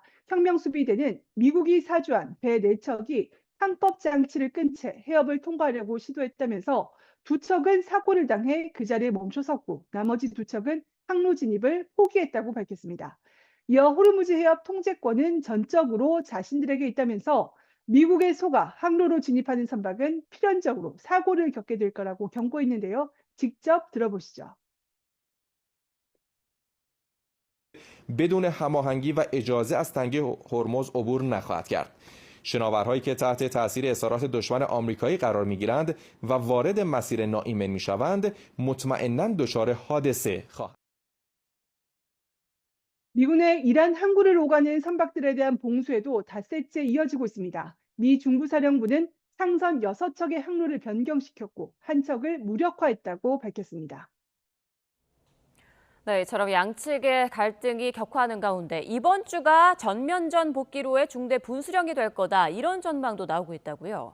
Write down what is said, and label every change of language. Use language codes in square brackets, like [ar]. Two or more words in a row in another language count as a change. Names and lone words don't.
[ko] 혁명 수비대는 미국이 사주한 배 4척이 항법 장치를 끈 채 해협을 통과하려고 시도했다면서 2척은 사고를 당해 그 자리에 멈춰 섰고 나머지 2척은 항로 진입을 포기했다고 밝혔습니다. 이어 호르무즈 해협 통제권은 전적으로 자신들에게 있다면서 미국의 속아 항로로 진입하는 선박은 필연적으로 사고를 겪게 될 거라고 경고했는데요. 직접 들어보시죠. [fa] بدون هماهنگی و اجازه از تنگه هرمز عبور نخواهد کرد. شناورهایی که تحت تاثیر اصرارات دشمن آمریکایی قرار میگیرند و وارد مسیر ناایمن میشوند مطمئناً دچار حادثه خواهند. [ko] 미군의 이란 항구를 오가는 선박들에 대한 봉쇄도 닷새째 이어지고 있습니다. 미 중부사령부는 상선 6척의 항로를 변경시켰고 한 척을 무력화했다고 밝혔습니다. 네, 이처럼 양측의 갈등이 격화하는 가운데 이번 주가 전면전 복귀로의 중대 분수령이 될 거다, 이런 전망도 나오고 있다고요.